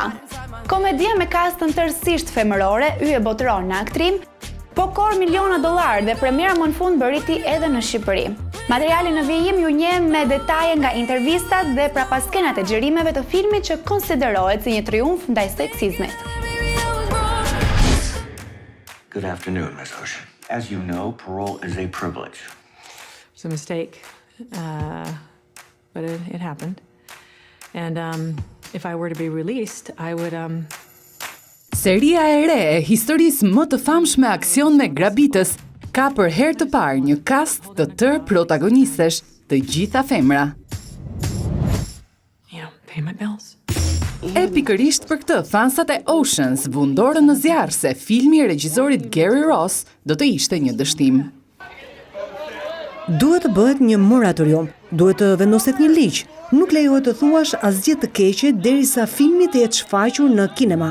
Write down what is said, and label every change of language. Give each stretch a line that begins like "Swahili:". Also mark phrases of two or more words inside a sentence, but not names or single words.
Albanian: Komedia me kastën tërësisht femërore, hyje botëror në aktrim, po kor miliona dollar dhe premiera më në fund bëriti edhe në Shqipëri. Materiali në vijim ju njeh me detaje nga intervistat dhe prapaskenat e xhirimeve të filmit që konsiderohet si një triumf ndaj seksizmit.
English: Good afternoon, Ms. Ocean. As you know, parole is a privilege. It's a mistake, but it happened. And if I were to be released, I would...
Albanian: Seria e re e historisë më të famshme aksion me grabitës ka për herë të parë një kast të tërë protagonistesh, të gjitha femra.
English: Pay my bills.
Albanian: E pikërisht për këtë, fansat e Oceans vundorën në zjarr se filmi i regjisorit Gary Ross do të ishte një dështim. Duhet të bëhet një moratorium, duhet të vendoset një ligj. Nuk lejohet të thuash asgjë të keqe derisa filmi të jetë shfaqur në kinema.